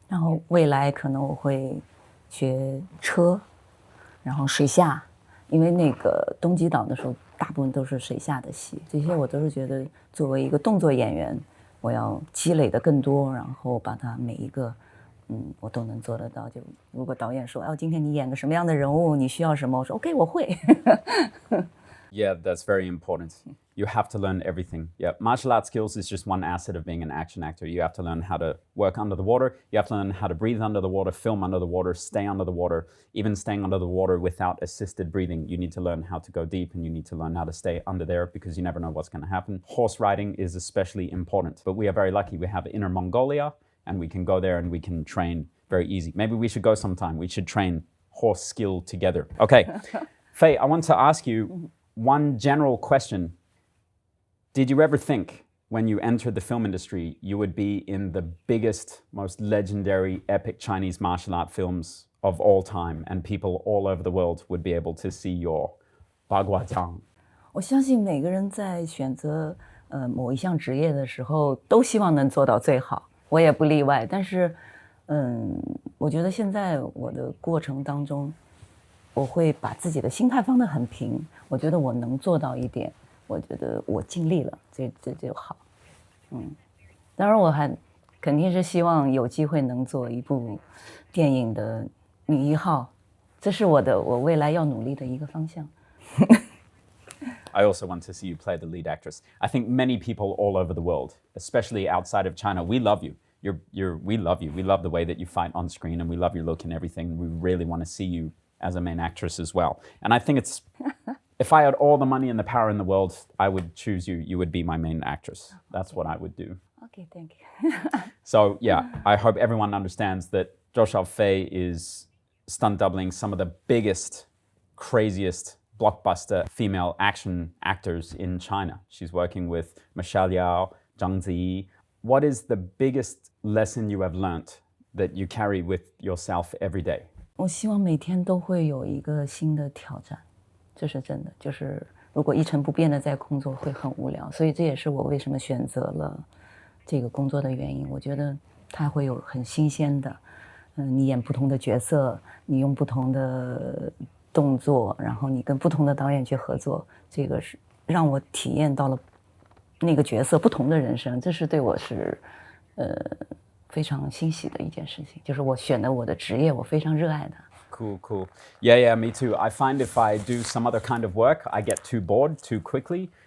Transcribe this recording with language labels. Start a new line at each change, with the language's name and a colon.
Chinese: 然后未来可能我会学车，然后水下，因为那个东极岛的时候大部分都是水下的戏，这些我都是觉得作为一个动作演员，我要积累的更多，然后把它每一个我都能做得到。就如果导演说今天你演个什么样的人物，你需要什么，我说 OK 我会。
English: Yeah, that's very important. You have to learn everything. Yeah, martial arts skills is just one asset of being an action actor. You have to learn how to work under the water. You have to learn how to breathe under the water, film under the water, stay under the water. Even staying under the water without assisted breathing, you need to learn how to go deep and you need to learn how to stay under there because you never know what's going to happen. Horse riding is especially important. But we are very lucky. We have Inner Mongolia and we can go there and we can train very easy. Maybe we should go sometime. We should train horse skill together. Okay. Faye, I want to ask you one general question. Did you ever think when you entered the film industry you would be in the biggest, most legendary, epic Chinese martial art films of all time and people all over the world would be able to see your Baguazhang?
Chinese: 我相信每个人在选择某一项职业的时候都希望能做到最好，我也不例外。但是我觉得现在我的过程当中，我会把自己的心态放得很平，我觉得我能做到一点，我觉得我尽力了，这就好。当然我还肯定是希望有机会能做一部电影的女一号，这是我未来要努力的一个方向。
English: I also want to see you play the lead actress. I think many people all over the world, especially outside of China, we love you. We love you. We love the way that you fight on screen and we love your look and everything. We really want to see you as a main actress as well. And I think if I had all the money and the power in the world, I would choose you. You would be my main actress. That's what I would do. Okay, thank you. So yeah, I hope everyone understands that Zhou Xiaofei is stunt doubling some of the biggest, craziest blockbuster female action actors in China. She's working with Michelle Yeoh, Zhang Ziyi. What is the biggest lesson you have learnt that you carry with yourself every day?
Chinese: 我希望每天都会有一个新的挑战，这是真的。就是如果一成不变的在工作会很无聊，所以这也是我为什么选择了这个工作的原因。我觉得它会有很新鲜的，你演不同的角色，你用不同的动作，然后你跟不同的导演去合作，这个是让我体验到了那个角色不同的人生，这是对我是非常欣喜的一件事情，就是我选的我的职业，我非常热爱的。
English: Cool. Yeah, me too. I find if I do some other kind of work, I get too bored too quickly.